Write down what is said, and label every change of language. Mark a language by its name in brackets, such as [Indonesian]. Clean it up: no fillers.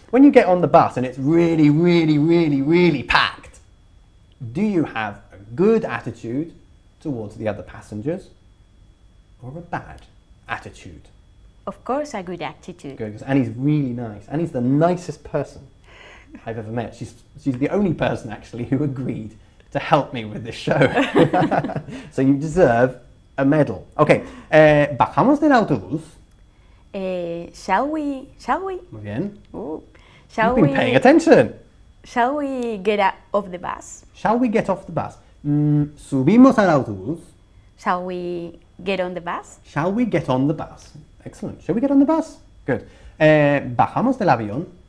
[English] When you get on the bus and it's really, really, really, really packed, do you have a good attitude towards the other passengers or a bad attitude? Of course, a good attitude. Good, because Annie's really nice. Annie's the nicest person I've ever met. She's the only person actually who agreed to help me with this show. So you deserve a medal. Okay, [Spanish] bajamos del autobús. [English] Shall we? [Spanish] Muy bien. [English] Shall You've been paying attention. Shall we get out of the bus? Shall we get off the bus? [Spanish] Subimos al autobús. [English] Shall we get on the bus? Shall we get on the bus? Excellent. Shall we get on the bus? Good. [Spanish] Bajamos del avión.